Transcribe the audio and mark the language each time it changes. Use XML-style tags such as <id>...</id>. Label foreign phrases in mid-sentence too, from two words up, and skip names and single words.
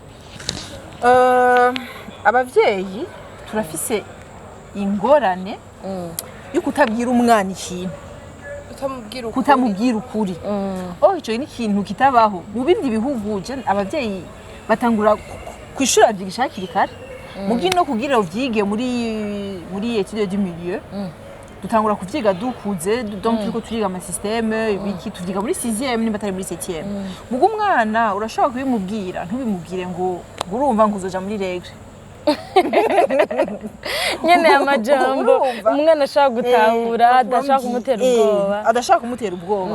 <rn>abavyeyi turafise ingorane yo kutabwira umwana ikintu kutamubwira ukuri icyo ni ikintu kitabaho mu bindi bihugu abavyeyi batangura kwishura byigisha hakiri kare mugi no kugira uvyige muri</rn> <fr>étude du milieu</fr> <rn>dutangura kuvyiga dukuze donc turiko turiga ama système biki tuvyiga muri 6e nimba atari muri 7e mugo umwana urashaka kubimubwira ntubimubwire ngo urumva ngo uzoja muri règle nyene amajambo umwana ashaka gutahura adashaka kumutera ubwoba</rn>